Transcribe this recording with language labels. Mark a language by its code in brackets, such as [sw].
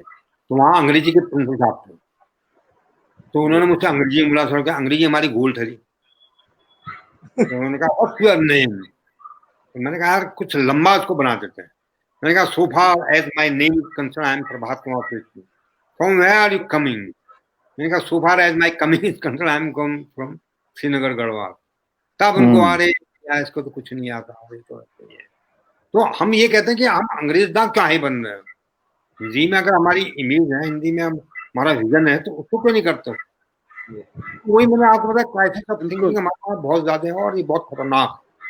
[hi] तो वहाँ अंग्रेजी के प्रिंसिपल साहब थे, तो उन्होंने मुझसे अंग्रेजी में बोला, सर क्या अंग्रेजी हमारी गोल ठहरी। तो उन्होंने कहा [en] what's your name, [hi] तो मैंने कहा यार कुछ लंबा उसको बना देते हैं। मैंने कहा [en] so far as my name is concerned, I am Prabhat Kumar Upreti. From where are you coming? [hi] मैंने कहा [en] so far as my coming is concerned, I am come from Srinagar Garhwal. [hi] तब उनको आ रहे यार इसको तो कुछ नहीं आता, तो हम ये कहते हैं कि हम अंग्रेज दाग क्यों ही बन रहे हैं। हिंदी में अगर हमारी इमेज है, हिंदी में हमारा विजन है, तो उसको क्यों नहीं करते? वही मैंने आपको बताया, [en] crisis of thinking [hi] हमारे पास बहुत ज्यादा है, और ये बहुत खतरनाक।